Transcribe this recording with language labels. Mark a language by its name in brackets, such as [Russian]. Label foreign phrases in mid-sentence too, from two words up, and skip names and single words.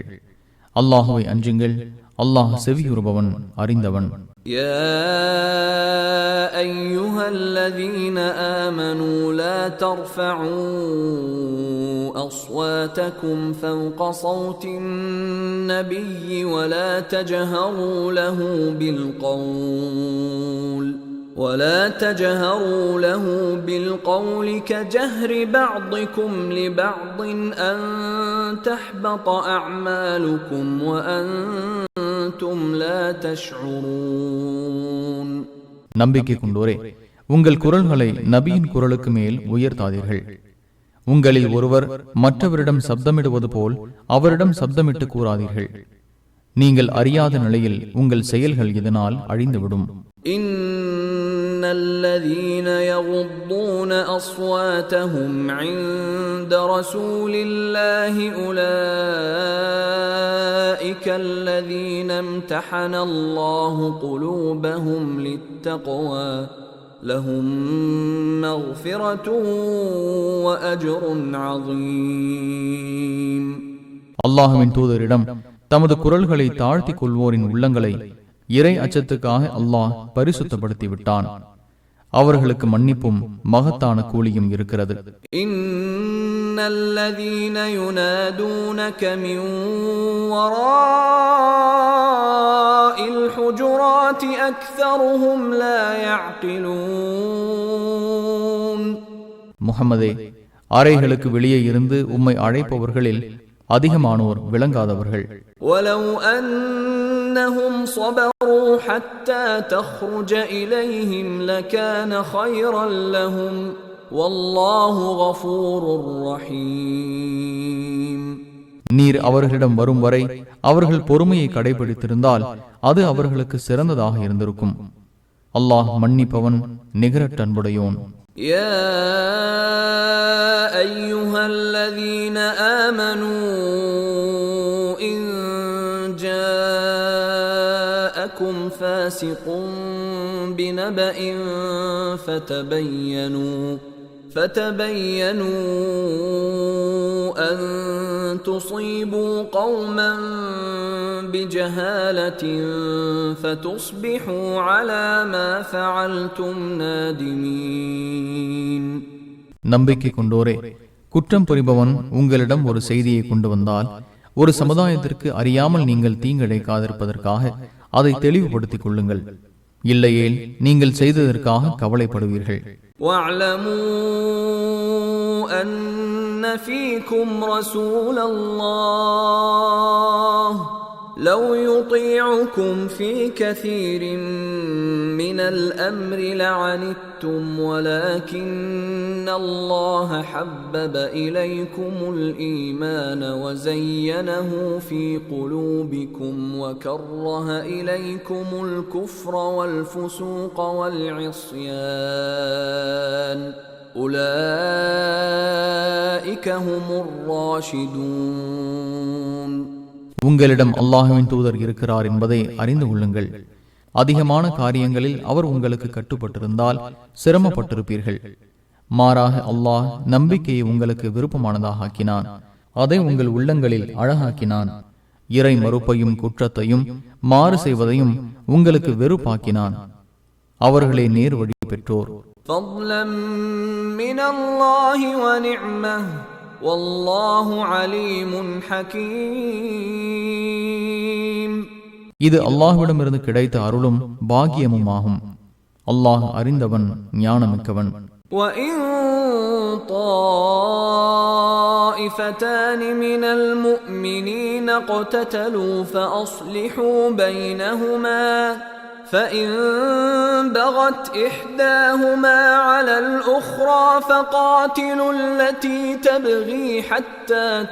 [Tamil] அல்லாஹுவை அஞ்சுங்கள், அல்லாஹ் செவியுறுபவன், அறிந்தவன். [Arabic] يا أيها الذين آمنوا لا ترفعوا أصواتكم فوق صوت النبي ولا تجهروا له بالقول كجهر بعضكم لبعض أن تحبط أعمالكم وأنتم لا تشعرون. [Tamil] நம்பிக்கை கொண்டோரே, உங்கள் குரல்களை நபியின் குரலுக்கு மேல் உயர்த்தாதீர்கள். உங்களில் ஒருவர் மற்றவரிடம் சப்தமிடுவது போல் அவரிடம் சப்தமிட்டு கூறாதீர்கள். நீங்கள் அறியாத நிலையில் உங்கள் செயல்கள் இதனால் அழிந்துவிடும். [Arabic] الذين يغضون أصواتهم عند رسول الله أولئك الذين امتحن الله قلوبهم للتقوى لهم مغفرة وأجر عظيم. [Tamil] அல்லாஹ்வின் தூதரிடம் தமது குரல்களை தாழ்த்திக் கொள்வோரின் உள்ளங்களை இறை அச்சத்துக்காக அல்லாஹ் பரிசுத்தப்படுத்தி விட்டான். அவர்களுக்கு மன்னிப்பும் மகத்தான கூலியும் இருக்கிறது. [Arabic] إن الذين ينادونك من وراء الحجرات أكثرهم لا يعقلون. [Tamil] முஹம்மதே, அறைகளுக்கு வெளியே இருந்து உம்மை அழைப்பவர்களில் அதிகமானோர் விளங்காதவர்கள். [Arabic] வலவ் أنهم صبروا حتى تخرج إليهم لكان خيرا لهم والله غفور رحيم. [Tamil] நீர் அவர்களிடம் வரும் வரை அவர்கள் பொறுமையை கடைபிடித்திருந்தால் அது அவர்களுக்கு சிறந்ததாக இருந்திருக்கும். அல்லாஹ் மன்னிப்பவன், நிகரற்ற அன்புடையோன். [Arabic] يا أيها الذين آمنوا فاسق بنبأ فتبينوا أن تصيبوا قوما بجهالة فتصبحوا على ما فعلتم نادمين. [Tamil] நம்பிக்கை கொண்டோரே, குற்றம் புரிபவன் உங்களிடம் ஒரு செய்தியை கொண்டு வந்தால் ஒரு சமுதாயத்திற்கு அறியாமல் நீங்கள் தீங்கிழைக்காதிருப்பதற்காக அதை தெளிவுபடுத்திக் கொள்ளுங்கள். இல்லையேல் நீங்கள் செய்ததற்காக கவலைப்படுவீர்கள். [Arabic] واعلموا أن فيكم رسول الله لو يطيعكم في كثير من الأمر لعنتم ولكن الله حبب إليكم الإيمان وزينه في قلوبكم وكره إليكم الكفر والفسوق والعصيان أولئك هم الراشدون. [Tamil] உங்களிடம் அல்லாஹ்வின் தூதர் இருக்கிறார் என்பதை அறிந்து கொள்ளுங்கள். அதிகமான காரியங்களில் அவர் உங்களுக்கு கட்டுப்பட்டிருந்தால் சிரமப்பட்டிருப்பீர்கள். மாறாக அல்லாஹ் நம்பிக்கையை உங்களுக்கு விருப்பமானதாக ஆக்கினான். அதை உங்கள் உள்ளங்களில் அழகாக்கினான். இறை மறுப்பையும் குற்றத்தையும் மாறு செய்வதையும் உங்களுக்கு வெறுப்பாக்கினான். அவர்களே நேர் வழி பெற்றோர். [Arabic] والله عليم حكيم. [Tamil] இது அல்லாஹ்விடமிருந்து கிடைத்த அருளும் பாக்கியமும் ஆகும். அல்லாஹ் அறிந்தவன், ஞானமிக்கவன். [Arabic] وَإِن طَائِفَتَانِ مِنَ الْمُؤْمِنِينَ اقْتَتَلُوا فَأَصْلِحُوا بَيْنَهُمَا فإن بغت إحداهما على الأخرى فقاتلوا التي تبغي حتى